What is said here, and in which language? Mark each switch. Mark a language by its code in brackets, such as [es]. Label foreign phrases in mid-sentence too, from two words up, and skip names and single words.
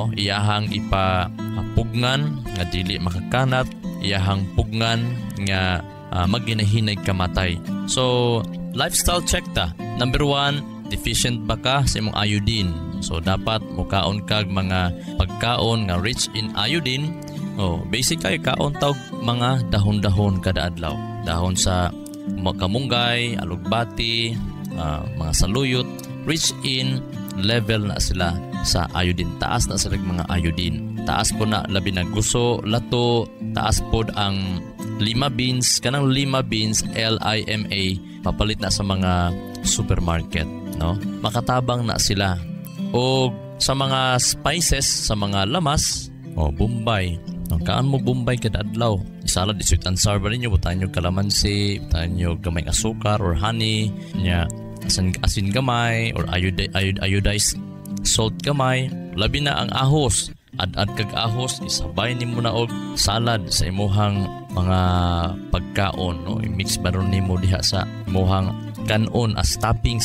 [ceb] Iyahang ipapugnan nga dili makakanat, iyahang pugnan nga maginahinay kamatay. So [en] lifestyle check [ceb] ta. Number 1, deficient ba ka sa imong iodine? So dapat mukaon kag mga pagkaon nga [en] rich in iodine. [ceb] Basic kay kaon tawag mga dahon-dahon kada adlaw. Dahon sa kamunggay, alugbati, mga saluyot, [en] rich in level [ceb] na sila sa iodine. Taas na sila mga iodine. Taas po na labi na guso, lato, taas po ang [en] lima beans. [ceb] Kanang [en] lima beans, [ceb] LIMA, papalit na sa mga supermarket, no? Makatabang na sila. O sa mga spices, sa mga lamas, Bombay. Kaan mo Bombay kada adlaw. Isalad, [en] sweet and sour [ceb] ba ninyo? Butaan nyo kalamansi, butaan nyo gamay asukar or honey, asin gamay or [en] iodized salt [ceb] gamay. Labi na ang ahos, ad kag ahos, isabay nimo na og salad sa imuhang mga pagkaon, no? I-mix ba ron nimo diha sa imuhang kanon [en] as toppings.